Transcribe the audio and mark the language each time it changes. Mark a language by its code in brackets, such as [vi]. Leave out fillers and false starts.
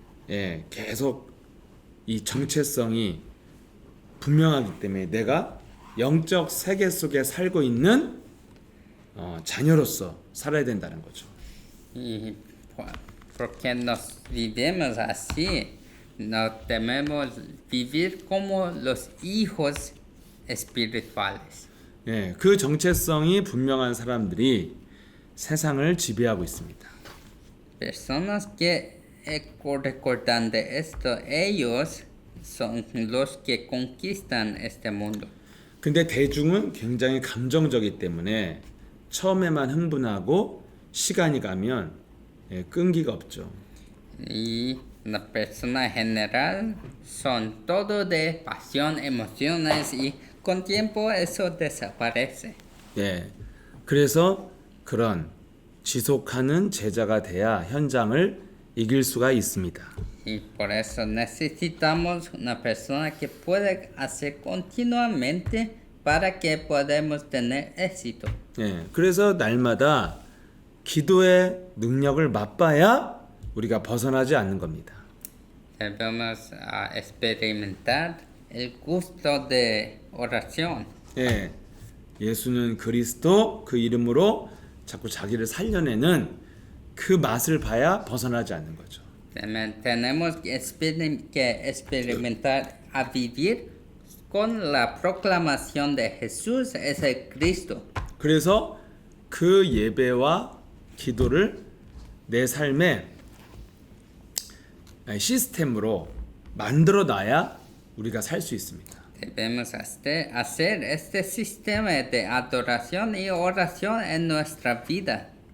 [ko] 예, 계속 이 정체성이 분명하기 때문에 내가 영적 세계 속에 살고 있는 자녀로서 살아야 된다는 거죠. [es] Y porque nos vivimos así, no debemos vivir como los hijos espirituales. [ko] 예, 그 정체성이 분명한 사람들이 세상을 지배하고 있습니다. [es] Personas que recordan de esto, ellos son los que conquistan este mundo. [ko] 근데 대중은 굉장히 감정적이기 때문에 처음에만 흥분하고 시간이 가면 끈기가 없죠. [es] Y la persona general son todo de pasión, emociones y con tiempo eso desaparece. [ko] 예. 그래서 그런 지속하는 제자가 돼야 현장을 이길 수가 있습니다. [es] Y por eso necesitamos una persona que pueda hacer continuamente para que podamos tener éxito. [ko] 예. 그래서 날마다 기도의 능력을 맛봐야 우리가 벗어나지 않는 겁니다. [es] Debemos experimentar el gusto de oración. [ko] 예. 예수는 그리스도 그 이름으로 자꾸 자기를 살려내는 그 맛을 봐야 벗어나지 않는 거죠. [es] Tenemos que experimentar a vivir con la proclamación de Jesús es el Cristo. [ko] 그래서 그 예배와 기도를 내 삶에 시스템으로 만들어 놔야 우리가 살 수 있습니다. [es] Debemos hacer este sistema de adoración y oración en nuestra vida.